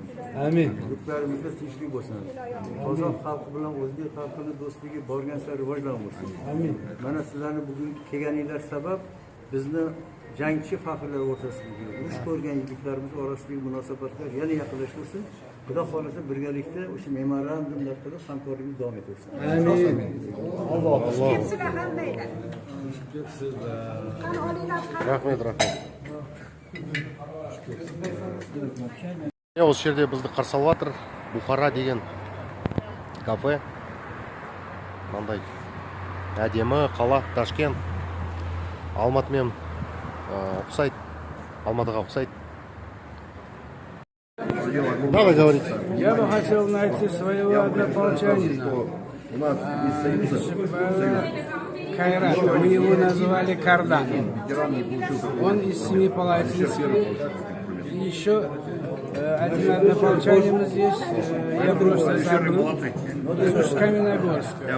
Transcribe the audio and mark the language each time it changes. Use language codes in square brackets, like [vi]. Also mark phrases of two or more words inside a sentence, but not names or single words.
[uz] Amin. Yurtlarımızda tinchlik olsun. Qozoq xalqi bilan o'zbek xalqini do'stligi borgan sari rivojlansin. Amin. Mana sizlarni bugun kelganinglar sabab bizni jangchi faxrlar o'rtasidagi urush ko'rgan yigitlarimiz orasidagi munosabatlar yana yaqinlashsin. Xudo xolasa birgalikda o'sha memorandumlar qilib hamkorligimiz davom etaversin. Amin. Alloh. [kk] Рахмет. Осы жерде бізді қарсы алып жатыр Бухара деген кафе. Мынандай әдемі қала Ташкент. Алматымен ұқсайды. Алматыға ұқсайды. [ru] Давай говорить. Я бы хотел найти своего однополчанина. Кайрата. Мы его назвали Кардан. Он из Семипалатинска. И еще один однополчанин здесь, я просто забыл, из Каменогорска.